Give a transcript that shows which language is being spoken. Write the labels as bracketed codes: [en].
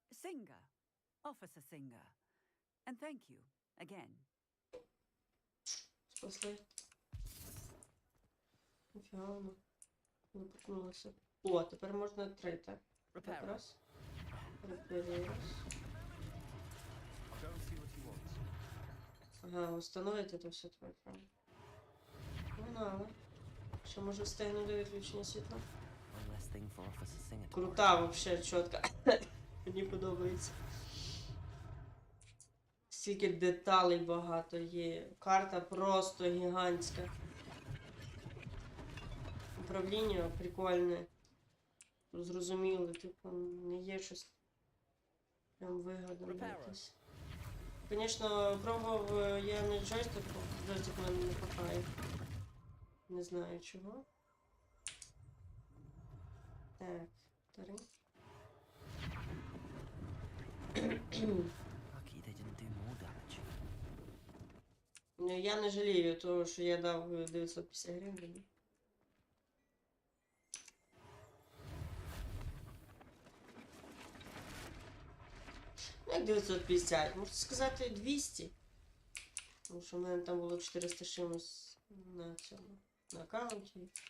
[en] Singer. Officer Singer. And thank you, again. [uk] Спасли. Ніфіга воно. Не потнулося. О, тепер можна 3, так? Так, раз. Репаріус. [en] I'll go and see what he wants. [uk] Ага, встановити це все твоє право. Погнали. Що може встигну до відключення світла? [en] One less thing for Officer Singer to worry [uk] Крута [en] about. [uk] вообще, чітка. Мені подобається. Стільки деталей багато є. Карта просто гігантська. Управління прикольне. Зрозуміле, типу, не є щось прям вигадане якесь. Звісно, пробував я не джойстиком, джойстик мене не хапає. Не знаю чого. Так, 3. [en] Lucky they didn't do more damage. [uk] Я не жалію того, що я дав 950 гривень. Ну, як 950? Можна сказати 200. Тому що в мене там було 400 чимось на цьому, на аккаунті.